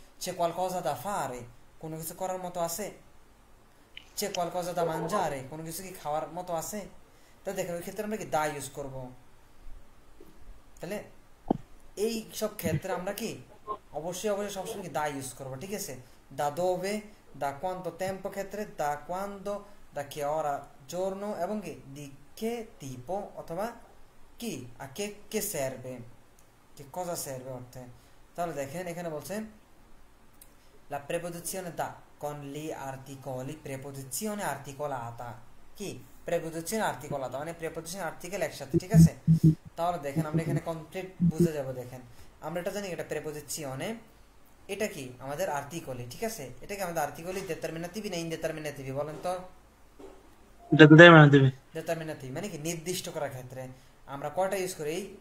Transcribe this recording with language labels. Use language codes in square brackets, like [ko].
[it] c'è qualcosa da fare, [bn] কোনো কিছু করার মতো আছে। [it] c'è qualcosa da mangiare, [bn] কোনো কিছু কি খাওয়ার মতো আছে। তা দেখেন ওই ক্ষেত্রে আমরা কি দা ইউজ করব। তাহলে এই সব ক্ষেত্রে আমরা কি অবশ্যই সবসময় কি দা ইউজ করবো, ঠিক আছে? [it] da dove, da quanto tempo ক্ষেত্রে da quando, da che ora giorno, এবং কি di che tipo অথবা কি a che serve, che cosa serve অর্থে। [bn] তাহলে দেখেন এখানে বলছে [it] la preposizione da con gli articoli, preposizione articolata, [bn] কি preposizione articolata মানে preposition article একসাথে, ঠিক আছে? তাহলে দেখেন আমরা এখানে কমপ্লিট বুঝে যাব। দেখেন আমরা এটা জানি, এটা প্রেপোজিশনে, এটা কি আমাদের আর্টিকলি, ঠিক আছে? এটা কি আমাদের আর্টিকলি determinativi না indeterminativi বলেন তো? determinativi মানে কি নির্দিষ্ট করার ক্ষেত্রে আমরা কয়টা ইউজ করি?